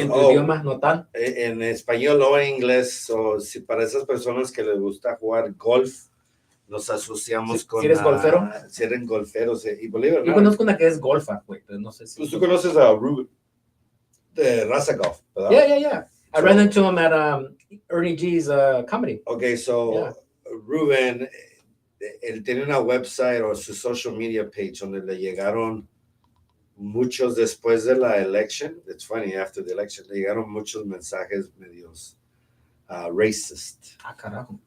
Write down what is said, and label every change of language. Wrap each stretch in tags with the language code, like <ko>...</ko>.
<es>En tu idioma natal. En español o en inglés, o si para esas personas que les gusta jugar golf, nos asociamos con... ¿Si eres golfero? Si eres golfero, y Bolívar. Yo conozco una que es golfa, güey, pero no sé si... Pues tú conoces a Ruben, de Raza Golf, ¿verdad?</es> <en>Yeah. I ran into him at Ernie G's comedy.</en> <es>Okay, so Ruben, él tiene una website o su</es> <en>social media page</en> <es>donde le llegaron muchos después de la election.</es> <en>It's funny, after the election,</en> <es>le llegaron muchos mensajes medios racist. Carajo.</es>